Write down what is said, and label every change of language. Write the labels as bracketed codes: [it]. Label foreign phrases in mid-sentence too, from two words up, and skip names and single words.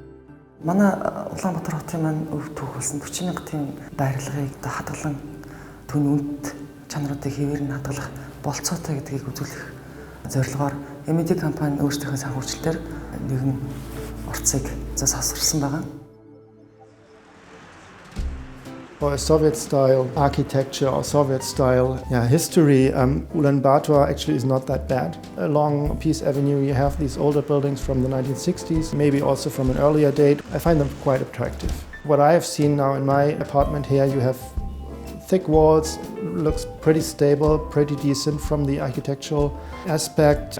[mn] Манай Улаанбаатар хотын маань өв түүх болсон 40,000 байрлагыг одоо хадгалан түүний үнэт чанаруудыг хэвээр нь хадгалах болцоотой гэдгийг үзүүлэх зорилгоор Media компани өөрсдийнхөө санхүүжилтээр нэгэн орцыг засварсан байгаа. [en] For a Soviet-style architecture or Soviet-style history, Ulaanbaatar actually is not that bad. Along Peace Avenue, you have these older buildings from the 1960s, maybe also from an earlier date. I find them quite attractive. What I have seen now in my apartment here, you have thick walls, looks pretty stable, pretty decent from the architectural aspect.